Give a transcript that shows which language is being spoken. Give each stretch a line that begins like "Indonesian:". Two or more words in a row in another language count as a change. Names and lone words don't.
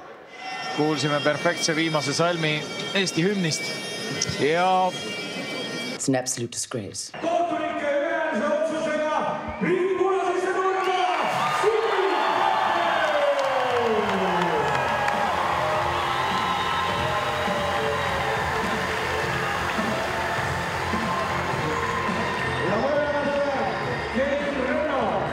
Estonian: Kuulsime perfektse viimase salmi Eesti hümnist ja
English: It's an absolute disgrace.
Estonian: Kohtunike ühese otsusega riigipunasesse nurka Sigrid ja mõlemale Keit Renno.